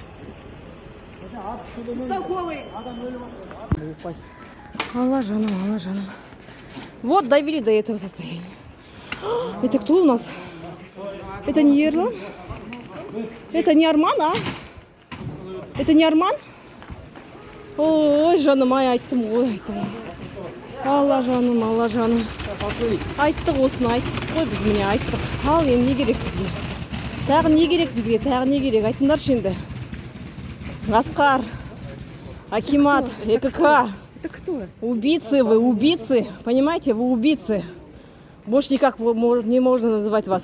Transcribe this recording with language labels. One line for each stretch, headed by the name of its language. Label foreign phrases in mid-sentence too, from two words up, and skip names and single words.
Kazakh: Алла жаным.
Russian: Вот довели до этого состояния. Это кто у нас? Это не Ерлан? Это не Арман, а? Это не Арман?
Kazakh: Ой, жаным, айттым ғой, айттым. Алла жаным. Айттық осыны, айттық қой біз міне, айттық. Ал енді не керек бізге? Тағы не керек бізге? Тағы не керек? Айтыңдаршы енді. Асқар, Акимат, ЭКК.
Russian: Это кто? Убийцы вы, убийцы. Понимаете, вы убийцы. Больше никак не можно называть вас.